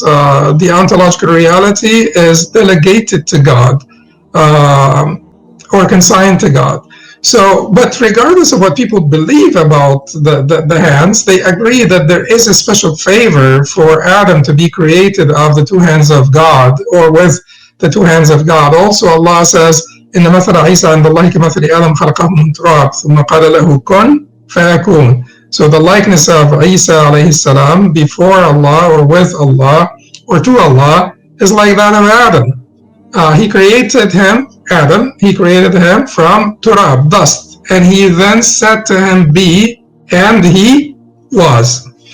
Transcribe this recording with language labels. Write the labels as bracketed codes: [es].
[en] The ontological reality is delegated to God, or consigned to God. So, but regardless of what people believe about the hands, they agree that there is a special favor for Adam to be created of the two hands of God, or with the two hands of God. Also, Allah says, [ar] إن مثل عيسى عند الله كمثل آدم خلقه من تراب ثم قال له كن فيكون. [en] So the likeness of Isa alayhi salam before Allah, or with Allah, or to Allah, is like that of Adam. He created him, Adam, he created him from turab, dust, and he then said to him, be, and he was.